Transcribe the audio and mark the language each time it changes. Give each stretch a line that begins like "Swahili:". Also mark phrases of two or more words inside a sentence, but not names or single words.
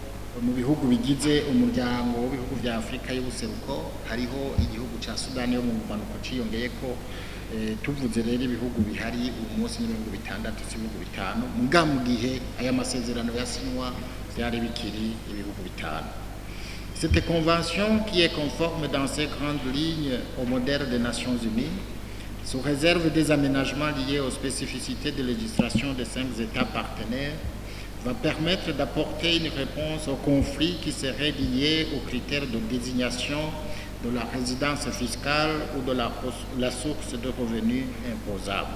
Rundi: mu bihugu bigize umuryango w'ibihugu vya Afrika y'ubuseruko hariho igihugu ca Sudani yo mu bumanuko ciyongeye ko tuvuze rero ibihugu bihari uyu munsi n'ibihugu bitandatu ibihugu bitanu muga mu gihe aya masezerano yasinywa vyari bikiri ibihugu bitanu.
French: Cette convention qui est conforme dans ses grandes lignes au modèle des Nations Unies sous réserve des aménagements liés aux spécificités de législation des 5 États partenaires va permettre d'apporter une réponse aux conflits qui seraient liés aux critères de désignation de la résidence fiscale ou de la source de revenus imposable.